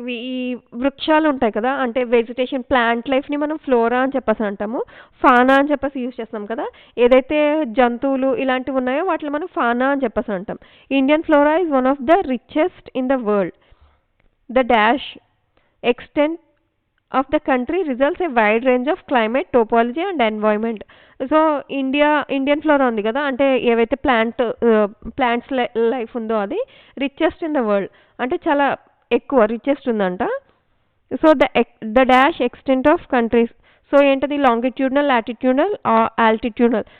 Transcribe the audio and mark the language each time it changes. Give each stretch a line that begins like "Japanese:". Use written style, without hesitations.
Telugu: ఈ వృక్షాలు ఉంటాయి కదా, అంటే వెజిటేషన్ ప్లాంట్ లైఫ్ని మనం ఫ్లోరా అని చెప్పేసి అంటాము, ఫానా అని చెప్పేసి యూజ్ చేస్తాం కదా. ఏదైతే జంతువులు ఇలాంటివి ఉన్నాయో వాటిని మనం ఫానా అని చెప్పేసి అంటాం.
English: Indian flora is one of the richest in the world. The dash extent of the country results a wide range of climate, topology and environment.
Telugu: So Indian flora ఉంది కదా, అంటే ఏవైతే ప్లాంట్స్ లైఫ్ ఉందో అది
English: richest in the world,
Telugu: అంటే చాలా ఎక్కువ richest ఉందంట.
English: So the dash extent of countries, so ఏంటది longitudinal, latitudinal, altitudinal.